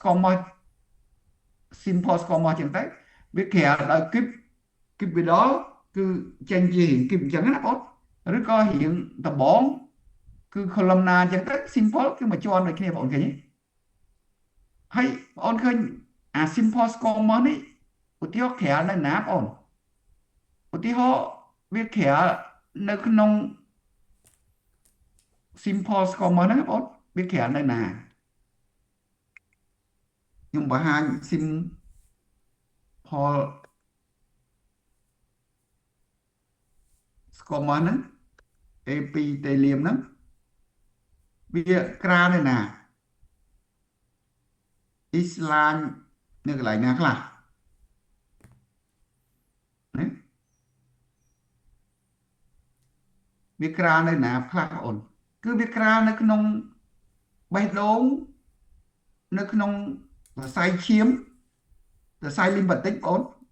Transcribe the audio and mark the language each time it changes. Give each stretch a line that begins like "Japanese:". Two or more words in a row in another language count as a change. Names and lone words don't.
English: simple squamous
Khmer: ចឹងទៅវាក្រាលដោយ cuboidal គឺចេញជារាងគីបអញ្ចឹងណាបងឬក៏រាងដបងគឺ columnar អញ្ចឹងទៅ simple គឺមួយជាន់ដូចគ្នាបងឃើញទេហើយបងឃើញអា
English: simple squamous
Khmer: នេះឧទាហរណ៍ក្រាលនៅណាបងឧទាហរណ៍វាក្រាលនៅក្នុង
English: simple squamous
Khmer: ហ្នឹងបងវាក្រាលនៅណាខ្ញុំបង្ហាញ
English: simple squamous
Khmer: ហ្នឹង epithelium ហ្នឹងវាក្រាលនៅណា អ៊ីស្លាញនៅកន្លែងណាខ្លះណាវាក្រាលនៅណាខ្លះបងអូនគឺវាក្រាលនៅក្នុងបេះដូងនៅក្នុងសរសៃឈាមសរសៃលីម្បាទិកបងអូន